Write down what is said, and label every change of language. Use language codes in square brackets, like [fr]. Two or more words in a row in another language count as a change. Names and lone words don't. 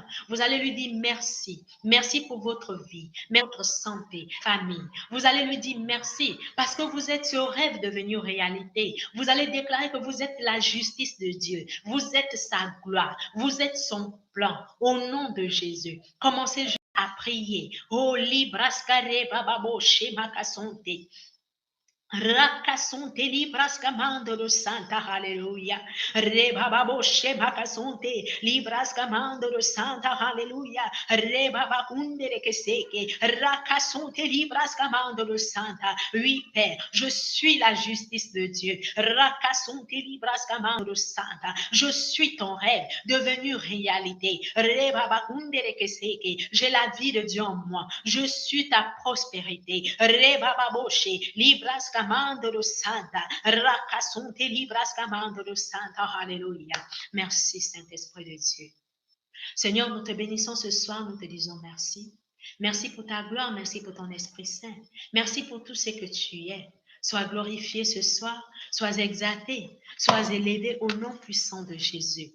[fr] Vous allez lui dire merci. Merci pour votre vie, votre santé, famille. Vous allez lui dire merci parce que vous êtes ce rêve devenu réalité. Vous allez déclarer que vous êtes la justice de Dieu. Vous êtes sa gloire. Vous êtes son plan. Au nom de Jésus, commencez juste à prier. Oh, libraskare bababo shemakasonte. Rakasonte libraskamando Santa, Alléluia. Rebababo shebakasonte libraskamando Santa, Alléluia. Rebabakundere keseke rakasonte libraskamando Santa. Oui, Père, je suis la justice de Dieu. Rakasonte libraskamando Santa. Je suis ton rêve devenu réalité. Rebabakundere keseke. J'ai la vie de Dieu en moi. Je suis ta prospérité. Rebababoshe libraskamando Santa, rakasonte libraskamando Santa, Alléluia. Merci Saint-Esprit de Dieu. Seigneur, nous te bénissons ce soir, nous te disons merci. Merci pour ta gloire, merci pour ton Esprit Saint. Merci pour tout ce que tu es. Sois glorifié ce soir, sois exalté, sois élevé au nom puissant de Jésus.